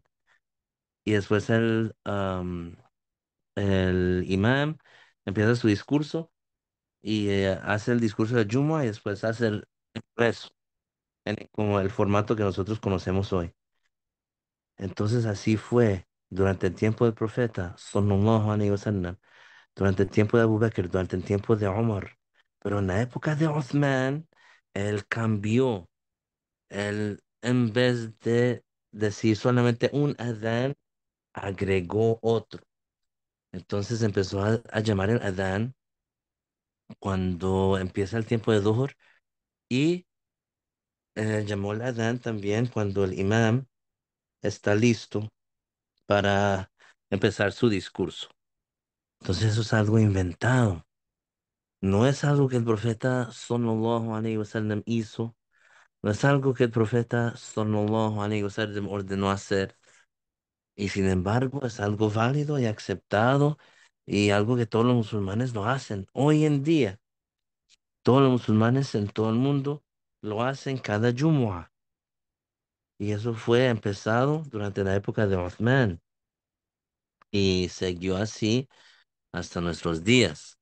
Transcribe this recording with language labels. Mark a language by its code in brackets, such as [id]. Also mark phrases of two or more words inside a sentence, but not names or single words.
[es] Y después el imam empieza su discurso y hace el discurso de Jumu'ah y después hace el rezo, como el formato que nosotros conocemos hoy. Entonces así fue durante el tiempo del profeta, [ar] صلى الله عليه وسلم, [es] durante el tiempo de Abu Bakr, durante el tiempo de Omar. Pero en la época de Uthman, él cambió. Él, en vez de decir solamente un adán, agregó otro. Entonces empezó a llamar el adán cuando empieza el tiempo de Dhuhr y llamó el adán también cuando el imam está listo para empezar su discurso. Entonces eso es algo inventado. No es algo que el profeta [ar] صلى الله عليه وسلم [es] hizo. No es algo que el profeta [ar] صلى الله عليه وسلم [es] ordenó hacer. Y sin embargo es algo válido y aceptado y algo que todos los musulmanes lo hacen. Hoy en día, todos los musulmanes en todo el mundo lo hacen cada Jumu'ah. Y eso fue empezado durante la época de Uthman y siguió así hasta nuestros días.